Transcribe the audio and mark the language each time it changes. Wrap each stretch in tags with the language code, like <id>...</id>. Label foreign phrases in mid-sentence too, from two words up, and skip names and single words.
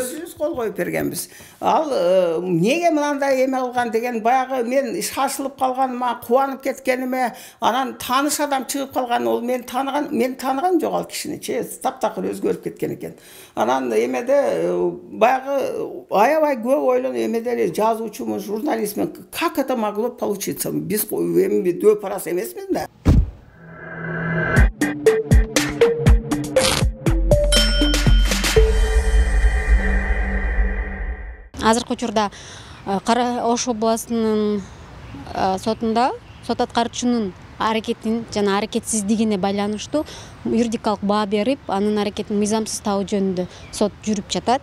<ky>Өзүбүз кол коюп бергенбиз. Ал неге мындай эме кылган деген, баягы мен шашылып калганыма, кубанып кеткениме, анан тааныш адам чыгып калган, ол мен тааныган жок ал кишини, таптакыр өзгөрүп кеткен экен. Анан эмеде баягы аябай көп ойлонуп, эмеде эле жазуучумун, журналистмин,</ky> <ru>как это могло получиться?</ru> <ky>Биз эми дөп арас эмесмиз да. Азыркы учурда Кара Ош областынын сотунда сот аткаруучунун аракетин жана аракетсиздигине байланыштуу юридикалык баа берип, анын аракетин мыйзамсыз табуу жөнүндө сот жүрүп жатат.</ky>